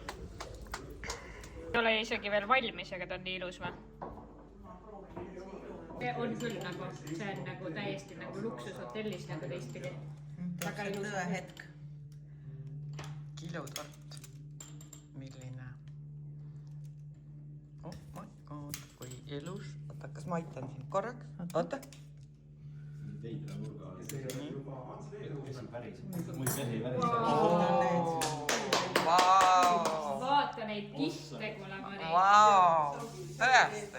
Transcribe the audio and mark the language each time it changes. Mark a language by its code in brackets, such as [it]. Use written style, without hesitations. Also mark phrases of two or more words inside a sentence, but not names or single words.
[et] Ei ole isegi veel valmis, aga ta on nii ilus või? See on küll nagu, see on nagu täiesti nagu luksushotellis nagu teistpidi. Väga ilus. Tõe hetk. Kilutort. Milline? [en] Oh my god, [et] kui ilus. Oota, kas ma aitan sind korraks? Oota. Veidra nurga oli. Käsi päris. Mul käsi päris. Vaata neid kiste, kuule Mari. Tõesti.